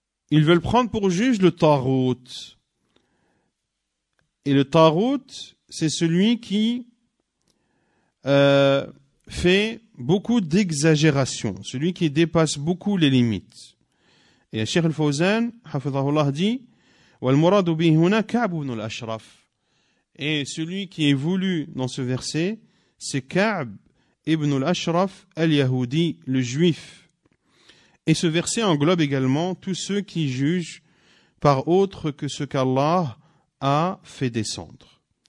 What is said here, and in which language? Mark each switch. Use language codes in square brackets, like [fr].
[fr] Ils veulent prendre pour juge le tarout. Et le Taghut, c'est celui qui fait beaucoup d'exagération, celui qui dépasse beaucoup les limites. Et Cheikh Al-Fawzan, hafidhahullah, dit [ar] وَالْمُرَادُ بِهِ هُنَا كَعْبُ بْنُ الْأَشْرَفِ. [fr] Et celui qui est voulu dans ce verset, c'est Ka'b ibn al-Ashraf al-Yahudi, le juif. Et ce verset englobe également tous ceux qui jugent par autre que ce qu'Allah a fait descendre.